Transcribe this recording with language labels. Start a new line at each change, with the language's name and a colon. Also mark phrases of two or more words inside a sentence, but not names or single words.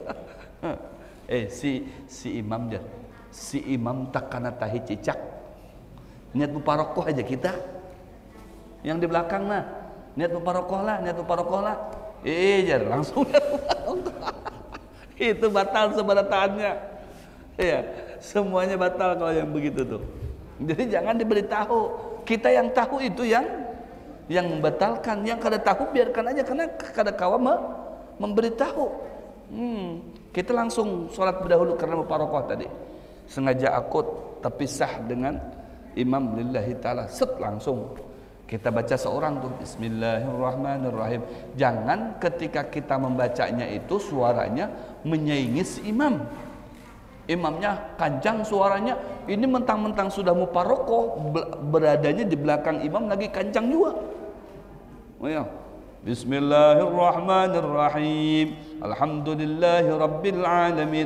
Indonesian: Si imam dia. Si imam takana tahi cicak. Niat mufaraqah aja kita. Yang di belakang niat mufaraqah lah. Jar langsung itu batal sebenarnya. Iya, semuanya batal kalau yang begitu tuh. Jadi jangan diberitahu. Kita yang tahu itu yang membatalkan. Yang kada tahu biarkan aja karena
Banjar: kada kawa
Indonesian: memberitahu. Kita langsung sholat berdahulu karena mufaraqah tadi. Sengaja akut terpisah dengan imam
Arabic: لله تعالى.
Indonesian: Langsung kita baca seorang tuh Bismillahirrahmanirrahim. Jangan ketika kita membacanya itu suaranya menyaingi si imam. Imamnya kancang suaranya, ini mentang-mentang sudah mufaraqah, beradanya di belakang imam lagi kancang juga. Oh ya.
Arabic: بسم الله الرحمن الرحيم. الحمد لله رب العالمين.